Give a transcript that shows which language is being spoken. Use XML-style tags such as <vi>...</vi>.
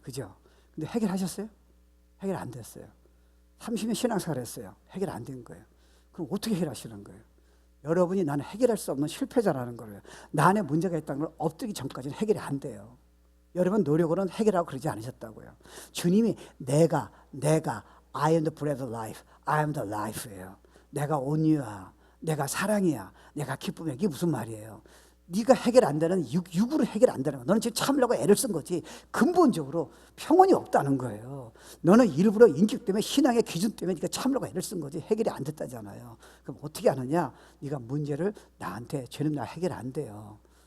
<ko>그죠? 근데 해결하셨어요? 해결 안 됐어요. 30년 신앙생활 했어요. 해결 안 된 거예요. 그럼 어떻게 해결하시는 거예요? 여러분이 나는 해결할 수 없는 실패자라는 거예요. 나 안에 문제가 있다는 걸 엎드리기 전까지는 해결이 안 돼요. 여러분 노력으로는 해결하고 그러지 않으셨다고요. 주님이 내가</ko> <en>I am the bread of life, I am the life예요.</en> <ko>내가 온유야, 내가 사랑이야, 내가 기쁨이야. 이게 무슨 말이에요? 네가 해결 안 되는 육으로 해결 안 되는 거. 너는 지금 참으려고 애를 쓴 거지. 근본적으로 평온이 없다는 거예요. 너는 일부러 인격 때문에 신앙의 기준 때문에 네가 참으려고 애를 쓴 거지. 해결이 안 됐다잖아요. 그럼 어떻게 하느냐? 네가 문제를 나한테 주님 나 해결 안 돼요.</ko>